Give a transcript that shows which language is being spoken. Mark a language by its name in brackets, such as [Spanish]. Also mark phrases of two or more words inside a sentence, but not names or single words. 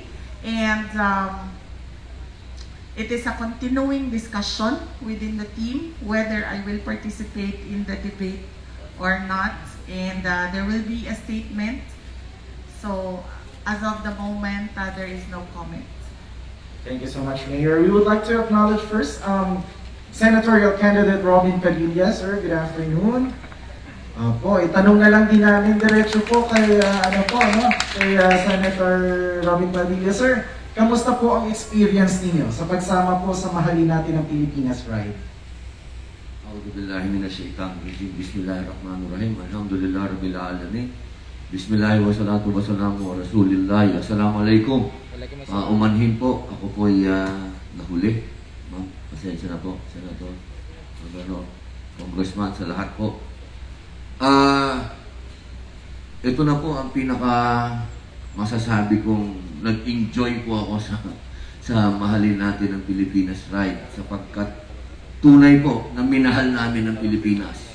[English] And it is a continuing discussion within the team whether I will participate in the debate or not. And there will be a statement. So, as of the moment, there is no comment. Thank you so much, Mayor. We would like to acknowledge first Senatorial Candidate Robin Padilla. Sir, good afternoon. [Filipino] Itanong na lang din namin diretso po kay Senator Robin Padilla. Sir, kamusta po ang experience ninyo sa pagsama po sa Mahalin Natin ng Pilipinas ride? [Arabic] أعوذ بالله من الشيطان الرجيم. بسم الله الرحمن الرحيم. الحمد لله رب العالمين. بسم الله والصلاة والسلام و رسول الله. السلام عليكم. [Filipino] Umanhin po. Ako po ay nahuli. Ma'am, pasensya na po, Senator, Congressman, sa lahat po. Ito na po ang pinaka masasabi kong nag-enjoy po ako sa Mahalin Natin ng Pilipinas ride, sapagkat tunay po na minahal namin ang Pilipinas.